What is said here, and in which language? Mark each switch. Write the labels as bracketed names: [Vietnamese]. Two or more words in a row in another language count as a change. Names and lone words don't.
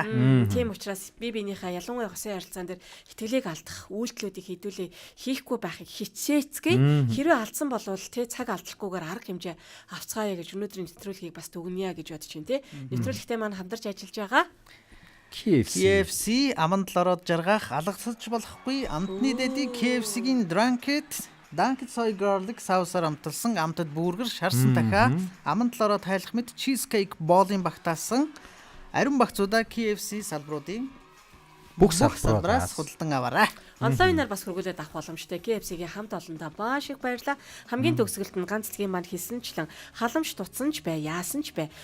[Mongolian] Тийм учраас бие биенийхээ ялангуяа хосын харилцаан дээр итгэлийг алдах үйлдэлүүдийг хэдүүлээ хийхгүй байхыг хичээцгээе. Хэрвээ алдсан болвол тий цаг алдахгүйгээр арга хэмжээ авцгаая гэж өнөөдрийн нэвтрүүлгийг бас дүгнэе гэж бодож байна тий. Нэвтрүүлэгтээ маань хамтарч ажиллаж байгаа KFC аманд л ороод жаргах алгасч болохгүй амтны дэдий KFC-гийн Dunked soy garlic саусаар амталсан амтад бүргэр шарсан дахиа аманд л ороод хайлах мэт cheesecake боолын багтаасан ариун багцуудаа KFC салбаруудын бүх салбараас худалдан аваарай. Онлайнаар бас хөргүүлээд авах боломжтой. KFC-гийн хамт олондоо маш их баярлалаа. Хамгийн төгсгөлд нь ганц зэгийн маань хэлсэнчлэн халамж тутсан ч бай, яасан ч бай.